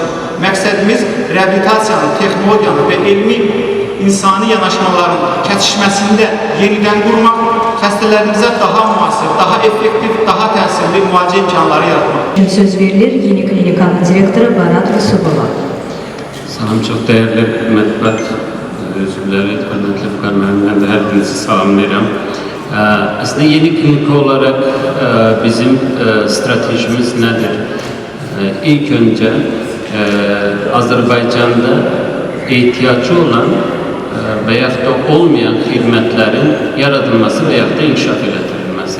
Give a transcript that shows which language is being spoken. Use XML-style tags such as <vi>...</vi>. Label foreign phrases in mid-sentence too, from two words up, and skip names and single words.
<az>Məqsədimiz reabilitasiyanın, texnologiyanın və elmi insani yanaşmaların kəsişməsində yenidən qurmaq, xəstələrimizə daha müasir, daha effektiv, daha təsirli müalicə imkanları yaratmaq. Söz verilir yeni klinikanın direktoru Barat Yusubova. Salam, çox dəyərli mətbuat üzvləri, hörmətli Vüqar müəllim, mən də hər birinizi salamlayıram.</az> <tr>Aslında yeni klinika olarak bizim stratejimiz nedir? İlk önce Azerbaycan'da ihtiyacı olan veya da olmayan hizmetlerin yaratılması veya da inkişaf edilmesi.</tr>